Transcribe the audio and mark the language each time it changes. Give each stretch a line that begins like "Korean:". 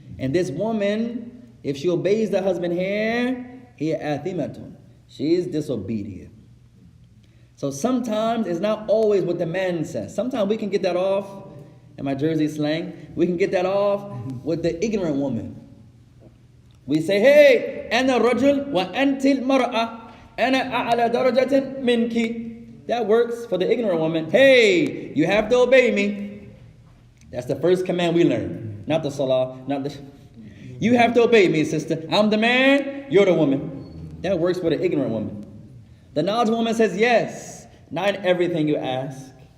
English: And this woman, if she obeys the husband here, he athimatun. She is disobedient. So sometimes it's not always what the man says. Sometimes we can get that off, in my Jersey slang, we can get that off with the ignorant woman. We say, hey,
Arabic: أنا رجل وأنت المرأة أنا أعلى درجة منك.
English: That works for the ignorant woman. Hey, you have to obey me. That's the first command we learn. Not the salah, not the... You have to obey me, sister. I'm the man, you're the woman. That works for the ignorant woman. The knowledgeable woman says, yes, not in everything you ask.